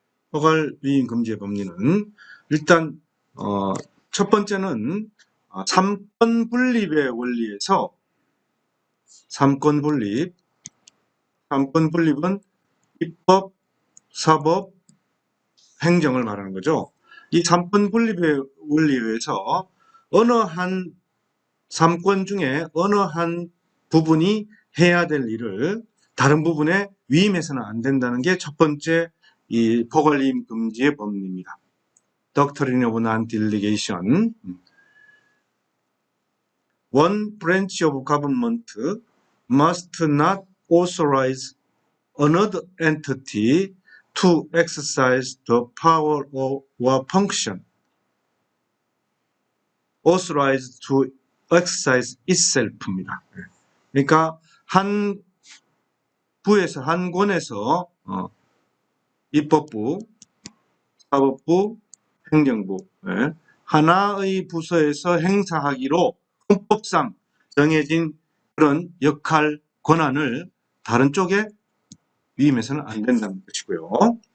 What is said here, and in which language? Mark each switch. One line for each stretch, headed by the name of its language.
Korean: 포괄 위임 금지의 법리는 일단 첫 번째는 삼권 분립의 원리에서 삼권 분립은 입법, 사법, 행정을 말하는 거죠. 이 삼권 분립의 원리에 의해서 어느 한 삼권 중에 어느 한 부분이 해야 될 일을 다른 부분에 위임해서는 안 된다는 게 첫 번째 이 포괄위임 금지의 법리입니다.
English: Doctrine of Non-Delegation. One branch of government must not authorize another entity to exercise the power or function authorized to exercise itself입니다.
Korean: 그러니까 한 부에서, 한 권에서 입법부, 사법부, 행정부 하나의 부서에서 행사하기로 헌법상 정해진 그런 역할, 권한을 다른 쪽에 위임해서는 안 된다는 것이고요.